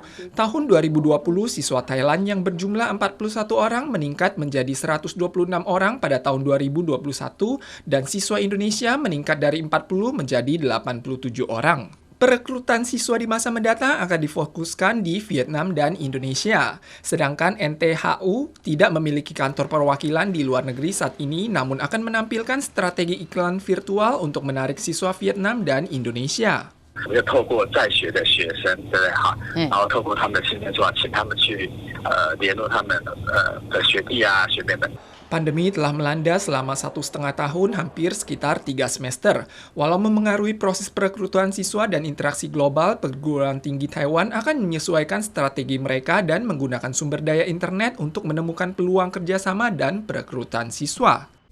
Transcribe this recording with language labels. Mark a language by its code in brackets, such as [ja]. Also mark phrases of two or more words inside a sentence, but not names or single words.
[id] Tahun 2020, siswa Thailand yang berjumlah 41 orang meningkat menjadi 126 orang pada tahun 2021 dan siswa Indonesia meningkat dari 40 menjadi 87 orang. Perekrutan siswa di masa mendatang akan difokuskan di Vietnam dan Indonesia. Sedangkan NTHU tidak memiliki kantor perwakilan di luar negeri saat ini, namun akan menampilkan strategi iklan virtual untuk menarik siswa Vietnam dan Indonesia. [zh] 要透过在学的学生，对不对哈？然后透过他们的青年组，请他们去联络他们的学弟啊、学妹们。 [id] Pandemi telah melanda selama 1,5 tahun, hampir sekitar 3 semester. Walau memengaruhi proses perekrutan siswa dan interaksi global, perguruan tinggi Taiwan akan menyesuaikan strategi mereka dan menggunakan sumber daya internet untuk menemukan peluang kerjasama dan perekrutan siswa.